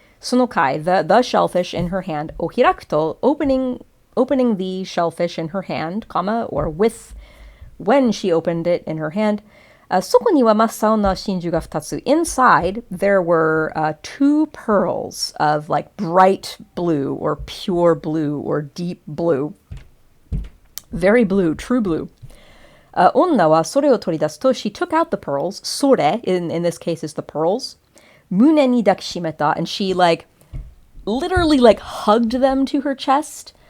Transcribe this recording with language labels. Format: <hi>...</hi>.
<ja>その貝,</ja> <en>the shellfish in her hand.</en> <ja>を開くと,</ja> <en>opening the shellfish in her hand, comma, or with, when she opened it in her hand.</en> <ja>そこには真っ青な真珠が2つ.</ja> <en>Inside, there were 2 pearls of, like, bright blue, or pure blue, or deep blue. Very blue, true blue.</en> <ja>女はそれを取り出すと,</ja> <en>she took out the pearls. それ, in this case, is the pearls.</en> <ja>胸に抱きしめた,</ja> <en>and she, like, literally, like, hugged them to her chest.</en>